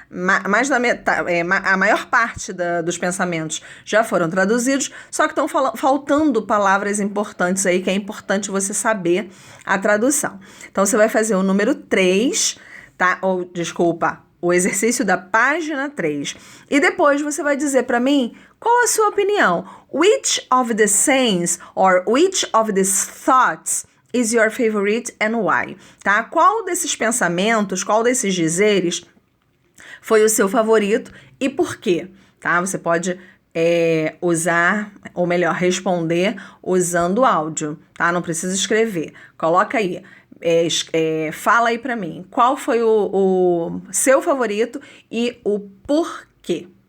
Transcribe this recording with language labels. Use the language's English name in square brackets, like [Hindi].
[Portuguese] Mais da metade, a maior parte dos pensamentos já foram traduzidos, só que estão faltando palavras importantes aí, que é importante você saber a tradução. Então, você vai fazer o número 3, tá? O exercício da página 3. E depois você vai dizer para mim qual a sua opinião. [English] Which of the sayings or which of these thoughts is your favorite and why? [Portuguese] Tá? Qual desses pensamentos, qual desses dizeres foi o seu favorito e por quê? Tá? Você pode usar, ou melhor, responder usando áudio, tá? Não precisa escrever. Coloca aí. Fala aí pra mim, qual foi o seu favorito e o porquê.